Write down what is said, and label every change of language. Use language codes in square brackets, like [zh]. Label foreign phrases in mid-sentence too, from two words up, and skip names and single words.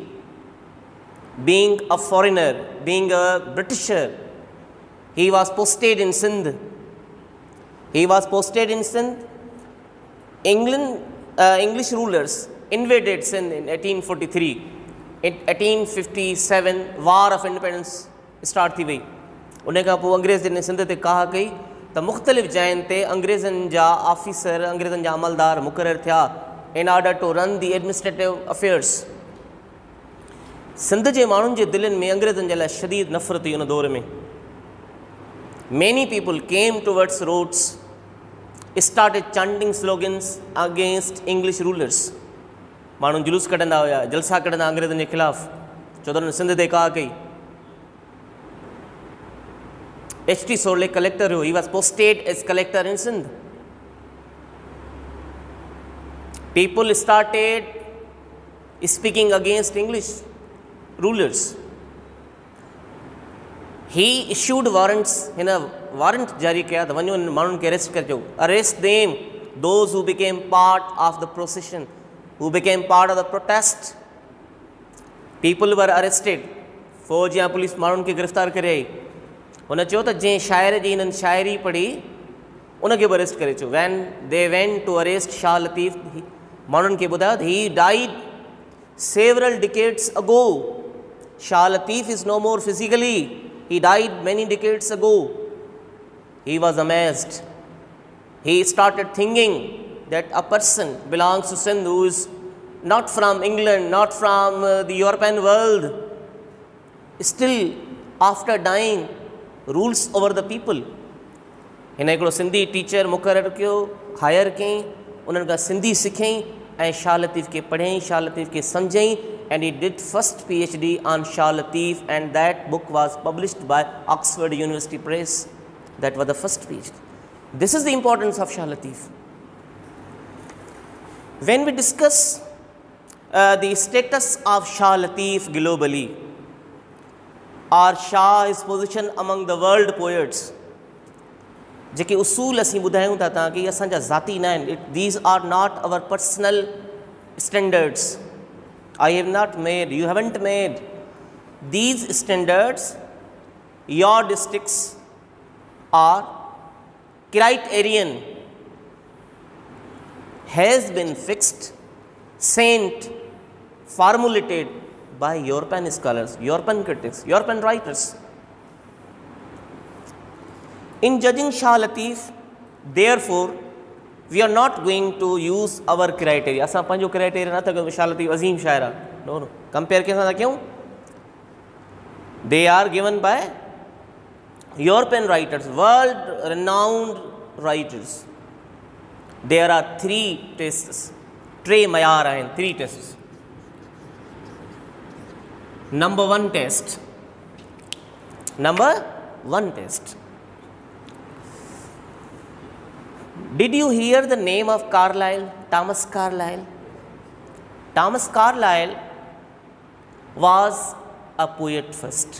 [en] Being a foreigner, being a Britisher, he was posted in Sindh. English rulers invaded Sindh in 1843. In 1857, War of Independence start [sd] थी वई. उन खां पोइ अंग्रेज़ ने सिंध ते काह कई त मुख़्तलिफ़ जायुनि ते अंग्रेज़नि जा ऑफिसर, अंग्रेज़नि जा अमलदार मुक़ररु थिया [en] in order to run the administrative affairs. [sd] सिंध जे माण्हुनि जे दिलनि में अंग्रेज़नि जे लाइ शदीद नफ़रत हुई उन दौर में. [en] Many people came towards roads, started chanting slogans against English rulers. [sd] माण्हू जुलूस कढंदा हुया, जलसा कढंदा अंग्रेज़नि जे ख़िलाफ़. चौधरी सिंध ते का कई. H.T. Sorley collector हुयो. [en] He was posted as collector in Sindh. People started speaking against English rulers. He issued warrants, [sd] وارنٽ جاري ڪيا ٿا وڃو ماڻهن کي ارسٽ ڪرجو. [en] Arrest them, those who became part of the procession, who became part of the protest. People were arrested. [sd] फौज या पुलिस माण्हुनि खे गिरफ़्तार करे आई. हुन चयो त जंहिं शाइर जी हिननि शाइरी पढ़ी उनखे बि अरेस्ट करे अचो. [en] When they went to arrest Shah Latif, [sd] माण्हुनि खे ॿुधायो त [en] he died several decades ago. Shah Latif is no more physically. He died many decades ago. He was amazed. He started thinking that a person belongs to Sindh who is not from England, not from the European world, still after dying rules over the people. [sd] हिन हिकिड़ो सिंधी टीचर मुक़ररु कयो, हायर कयईं, उन्हनि खां सिंधी सिखियईं ऐं शाह लतीफ़ खे पढ़ियईं, शाह लतीफ़ खे सम्झईं, [en] and he did first PhD on Shah Latif, and that book was published by Oxford University Press. That was the first PhD. This is the importance of Shah Latif. When we discuss the status of Shah Latif globally, or Shah, his position among the world poets, [sd] जेके उसूल असीं ॿुधायूं था तव्हांखे असांजा ज़ाती न आहिनि. [en] These are not our personal standards. I have not made, you haven't made these standards. Your districts are criterion has been fixed, sent, formulated by European scholars, European critics, European writers. In judging Shah Latif, therefore, we are not going to use our criteria. [sd] असां पंहिंजो criteria नथा कयूं शाह लतीफ़ अज़ीम शाइर आहे. [en] No, no. [sd] Compare कंहिं सां था कयूं? [en] They are given by European writers, world-renowned writers. There are three tests. [sd] टे मयार आहिनि, [en] three tests. Number one test. Did you hear the name of Carlyle, Thomas Carlyle? Thomas Carlyle was a poet first.